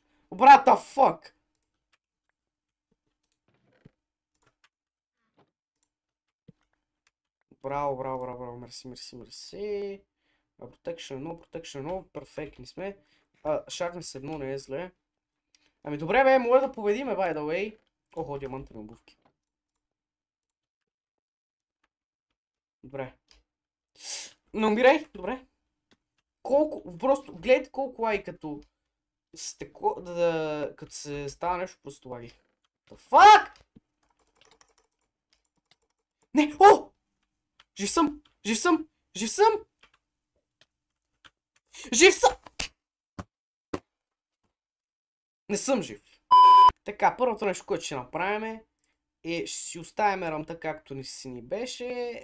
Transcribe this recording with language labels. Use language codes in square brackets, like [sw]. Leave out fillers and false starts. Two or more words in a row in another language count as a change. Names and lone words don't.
[bg] Брата, фак! Браво, мерси. Protection 1, перфектни сме. Sharpness 1 не е зле. Ами добре, бе, може да победиме, [en] by the way. [bg] Диамантови обувки. Добре. Не умирай, добре. Просто гледайте колко лайк като като се става нещо, просто лаги. [en] The fuck? [bg] Не, Жив съм! Не съм жив. Така, първото нещо, което ще направим е, ще си оставим рамта както ни беше.